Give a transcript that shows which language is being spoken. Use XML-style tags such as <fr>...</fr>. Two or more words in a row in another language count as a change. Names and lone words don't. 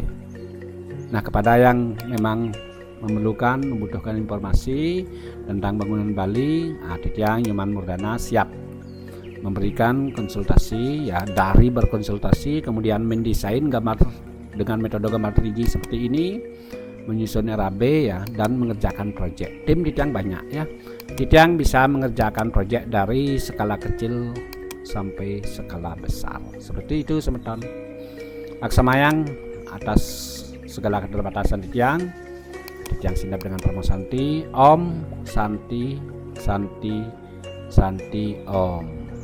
<id>Nah, kepada yang memang membutuhkan informasi tentang bangunan Bali, Titiang Nyoman Murdana siap memberikan konsultasi ya, dari berkonsultasi kemudian mendesain gambar dengan metode gambar 3D seperti ini, menyusun RAB ya, dan mengerjakan proyek. Tim Titiang banyak ya. Titiang bisa mengerjakan proyek dari skala kecil sampai skala besar. Seperti itu semeton. Aksamayang atas segala keterbatasan Titiang singgap dengan Pramu Santi.</id> <ban>Om Santi Santi Santi Om.</ban>